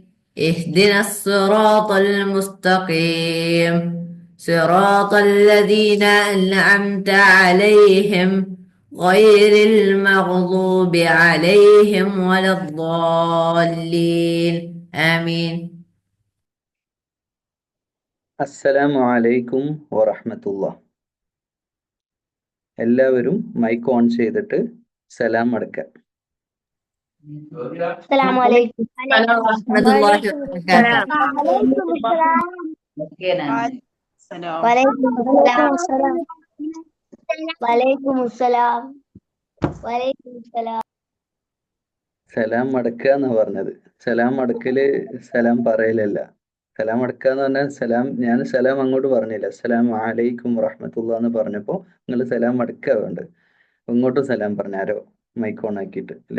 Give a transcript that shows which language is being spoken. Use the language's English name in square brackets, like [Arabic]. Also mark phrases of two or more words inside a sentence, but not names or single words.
[Arabic] اهدنا الصراط المستقيم، صراط الذين أنعمت عليهم غير المغضوب عليهم ولا الضالين. آمين. السلام عليكم ورحمة الله. [Malayalam] എല്ലാവരും [English] mic on [Malayalam] ചെയ്തിട്ട് സലാം അടക്കുക. [Arabic] السلام عليكم. السلام ورحمة الله وبركاته. وعليكم السلام. وعليكم السلام. وعليكم السلام. وعليكم السلام. [Malayalam] സലാം അടക്കുക എന്നാ പറഞ്ഞത്. സലാം അടക്കല് സലാം പറയലല്ല. സലാം അടക്കുക എന്ന് പറഞ്ഞാൽ ഞാൻ സലാം അങ്ങോട്ട് പറഞ്ഞില്ല. [Arabic] السلام عليكم ورحمة الله [Malayalam] എന്ന് പറഞ്ഞപ്പോൾ നിങ്ങൾ സലാം അടക്കുക വേണ്ടത്. ഇങ്ങോട്ടും സലാം പറഞ്ഞാരോ [English] mic on [Malayalam] ആക്കിയിട്ട് അല്ലേ?